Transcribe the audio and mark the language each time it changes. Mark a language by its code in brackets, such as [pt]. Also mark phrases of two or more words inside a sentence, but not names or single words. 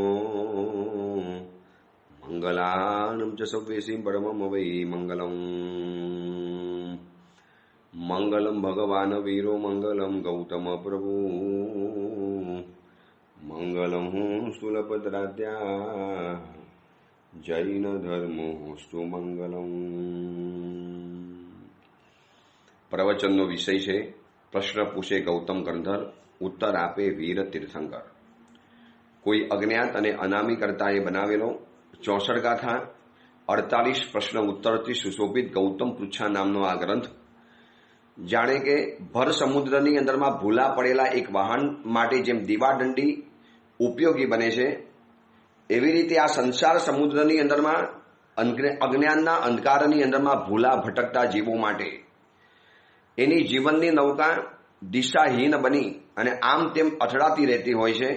[pra] मंगलानं च सव्येसिं परमं वै मंगलम् मंगलम भगवान वीरो मंगलम गौतम प्रभु मंगलम स्थूलभद्राद्या जैन धर्मोस्तु मंगलम। [gu] प्रवचनનો વિષય છે પ્રશ્ન પૂછે ગૌતમ ગંધર, ઉત્તર આપે વીર તીર્થંકર। કોઈ અજ્ઞાત અને અનામી કર્તાએ બનાવેલો 64 ગાથા 48 પ્રશ્ન ઉત્તરથી સુશોભિત ગૌતમ પૃચ્છા નામનો આ ગ્રંથ જાણે કે ભર સમુદ્રની અંદરમાં ભૂલા પડેલા એક વાહન માટે જેમ દીવાદંડી ઉપયોગી બને છે, એવી રીતે આ સંસાર સમુદ્રની અંદરમાં અજ્ઞાનના અંધકારની અંદરમાં ભૂલા ભટકતા જીવો માટે એની જીવનની નૌકા દિશાહીન બની અને આમ તેમ અથડાતી રહેતી હોય છે।